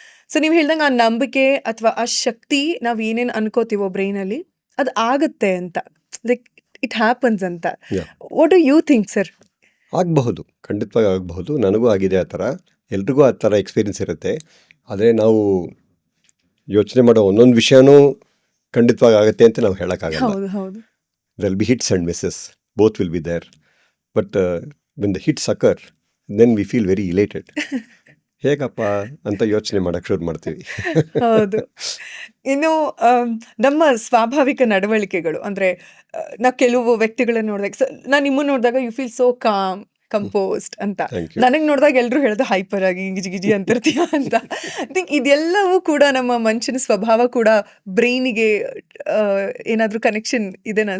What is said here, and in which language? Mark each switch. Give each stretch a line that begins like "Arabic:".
Kannada: So ನೀವು ಹೇಳ್ದಂಗೆ ಆ ನಂಬಿಕೆ ಅಥವಾ ಆ ಶಕ್ತಿ ನಾವು ಏನೇನು ಅನ್ಕೋತೀವೋ ಬ್ರೈನಲ್ಲಿ ಅದು ಆಗುತ್ತೆ ಅಂತ,
English: like it happens
Kannada: ಅಂತ.
English: What do you think sir?
Kannada: ಆಗಬಹುದು, ಖಂಡಿತವಾಗಿ ಆಗಬಹುದು. ನನಗೂ ಆಗಿದೆ ಆ ಥರ, ಎಲ್ರಿಗೂ ಆ ಥರ ಎಕ್ಸ್ಪೀರಿಯನ್ಸ್ ಇರುತ್ತೆ. ಆದರೆ ನಾವು ಯೋಚನೆ ಮಾಡೋ ಒಂದೊಂದು ವಿಷಯನೂ ಖಂಡಿತವಾಗಿ ಆಗುತ್ತೆ ಅಂತ ನಾವು ಹೇಳೋಕ್ಕಾಗಲ್ಲ. ಹೌದು.
English: There will be hits and misses, both will be there. But when the hits occur, then we feel very elated.
Kannada: ಹೇಗಪ್ಪ ಅಂತ ಯೋಚನೆ ಮಾಡೋಕ್ಕೆ ಶುರು ಮಾಡ್ತೀವಿ. ಹೌದು. ಇನ್ನು ನಮ್ಮ ಸ್ವಾಭಾವಿಕ ನಡವಳಿಕೆಗಳು ಅಂದರೆ, ನಾವು ಕೆಲವು ವ್ಯಕ್ತಿಗಳನ್ನ ನೋಡಿದಾಗ, ನಾನು ನಿಮ್ಮನ್ನು ನೋಡಿದಾಗ
English: you feel so calm, composed
Kannada: ಅಂತ. ನನಗೆ ನೋಡಿದಾಗ ಎಲ್ಲರೂ ಹೇಳೋದು ಹೈಪರ್ ಆಗಿ ಗಿಜಿ ಅಂತಿರ್ತೀಯ ಅಂತ. ಥಿಂಕ್ ಇದೆಲ್ಲವೂ ಕೂಡ ನಮ್ಮ ಮನುಷ್ಯನ ಸ್ವಭಾವ ಕೂಡ ಬ್ರೈನಿಗೆ ಏನಾದರೂ ಕನೆಕ್ಷನ್ ಇದೆನಾ?